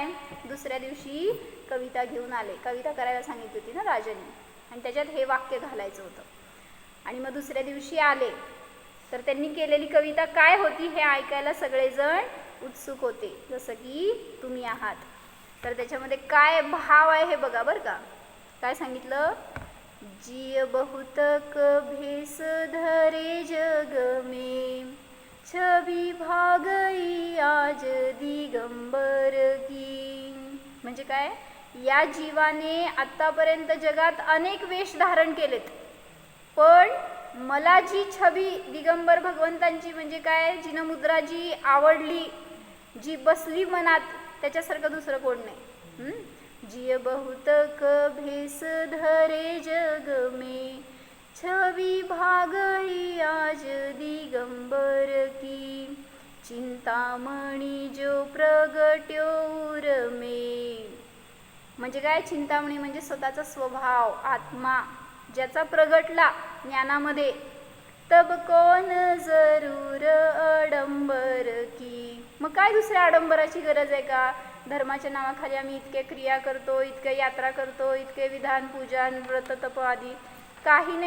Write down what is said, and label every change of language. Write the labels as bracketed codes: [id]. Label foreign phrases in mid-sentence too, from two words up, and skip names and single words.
[mr] दुसऱ्या दिवशी कविता घेऊन आले. कविता करायला सांगितली होती ना राजाने, आणि त्याच्यात हे वाक्य घालायचं होतं. आणि मग दुसऱ्या दिवशी आले तर त्यांनी केलेली कविता काय होती हे ऐकायला सगळेजण उत्सुक होते, जसं की तुम्ही आहात. तर त्याच्यामध्ये काय भाव आहे हे बघा बरं का. काय सांगितलं? [hi] जिय बहुतक भेस धरे जग में, छबी भागई आज दिगंबर की. [mr] म्हणजे काय? या जीवाने आतापर्यंत जगात अनेक वेश धारण केलेत, पण मला जी छबी दिगंबर भगवंतांची म्हणजे काय जिनमुद्रा जी आवडली, जी बसली मनात, त्याच्यासारखं दुसरं कोण नाही. [hi] जिय बहुतक भेस धरे जग में, छवि भागई आज दिगंबर की. चिंतामणी जो प्रगट्यो उर में. [mr] म्हणजे काय? चिंतामणी म्हणजे स्वतःचा स्वभाव, आत्मा ज्याचा प्रगटला ज्ञानामध्ये. [hi] तब कोण जरूर अडंबर की. [mr] मग काय दुसऱ्या आडंबराची गरज आहे का? धर्माच्या नावाखाली आम्ही इतके क्रिया करतो, इतके यात्रा करतो, इतके विधान पूजन व्रत तप आदी, काही नाही.